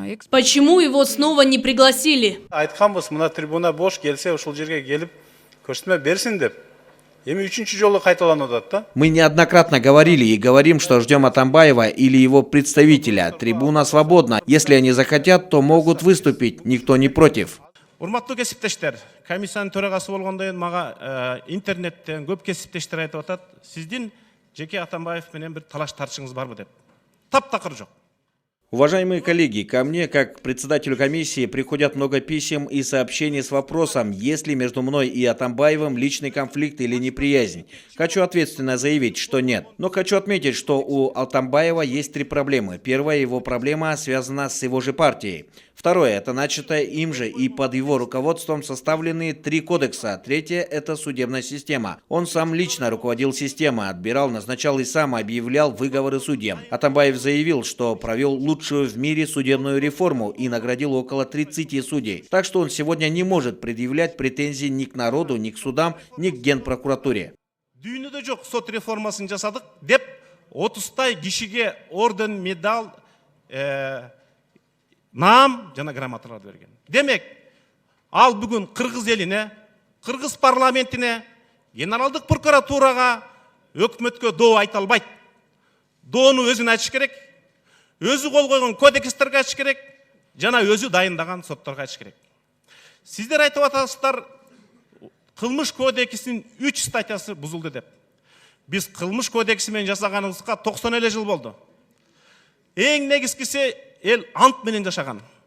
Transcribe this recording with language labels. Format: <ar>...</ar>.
<ru>Почему его снова не пригласили?</ru> <ky>Айтканбыз, мына трибуна бош келсе, ушул жерге келип көрсөтмө берсин деп. Эми 3-чү жолу кайталанып атат да.</ky> <ru>Мы неоднократно говорили и говорим, что ждем Атамбаева или его представителя. Трибуна свободна. Если они захотят, то могут выступить. Никто не против.</ru> <ky>Урматтуу кесиптештер, комиссиянын төрагасы болгондон кийин мага интернеттен көп кесиптештер айтып атат. Сиздин жеке Атамбаев менен бир талаш тартышыңыз барбы деп. Таптакыр жок.</ky> <ru>Уважаемые коллеги, ко мне, как председателю комиссии, приходят много писем и сообщений с вопросом, есть ли между мной и Атамбаевым личный конфликт или неприязнь. Хочу ответственно заявить, что нет. Но хочу отметить, что у Атамбаева есть 3 проблемы. Первая его проблема связана с его же партией. Второе – это начатое им же и под его руководством составленные 3 кодекса. Третье – это судебная система. Он сам лично руководил системой, отбирал, назначал и сам объявлял выговоры судьям. Атамбаев заявил, что провел лучшую в мире судебную реформу и наградил около 30 судей. Так что он сегодня не может предъявлять претензий ни к народу, ни к судам, ни к Генпрокуратуре.</ru> <ky>Дүйнөдө жок сот реформасын жасадык деп 30 кишиге орден, медаль наам жана грамоталарды берген. Демек, ал бүгін Қырғыз еліне, Қырғыз парламентіне, генералдық прокуратураға, өкмөткө доо айта албайт. Доону өзүн ачыш керек, өзү кол койгон кодекстерге ачыш керек, жана өзү дайындаган сотторго ачыш керек. Сиздер айтып атасыздар, кылмыш кодексинин 3 статьясы бузулду деп. Биз кылмыш кодекси менен жасаганыбызга 90 жыл болду. Эң негизгиси эл ант менен жашаган.</ky>